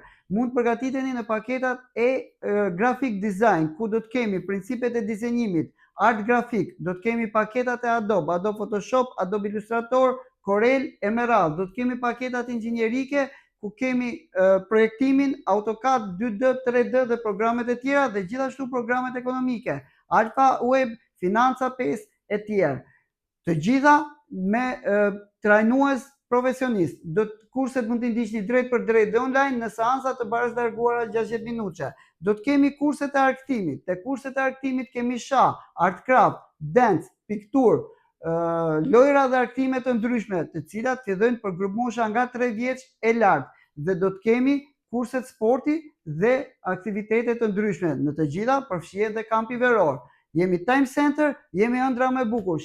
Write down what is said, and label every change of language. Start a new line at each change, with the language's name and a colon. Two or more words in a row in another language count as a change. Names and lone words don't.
Albanian: Mund përgatiteni në paketat e
English: graphic design,
Albanian: ku do të kemi principet e dizenjimit, art grafik, do të kemi paketat e Adobe Photoshop, Adobe Illustrator, Corel, Emerald, do të kemi paketat inxhinierike, ku kemi projektimin, AutoCAD, 2D, 3D dhe programet e tjera dhe gjithashtu programet ekonomike, Alpha Web, Financa 5 e tjerë. Të gjitha me trajnues profesionist. Kurset mund t'i ndiqni drejt për drejt dhe online në seansa të barazlarguara 60 minutëshe. Do të kemi kurset e arktimit. Te kurset e arktimit kemi shah,
English: art craft, dance,
Albanian: piktur, lojra dhe arktime të ndryshme, të cilat fillojnë për grup mosha nga 3 vjeç e lart. Dhe do të kemi kurset sporti dhe aktivitete të ndryshme. Në të gjitha përfshihet dhe kampi veror. Jemi Time Center, jemi ëndra më e bukur.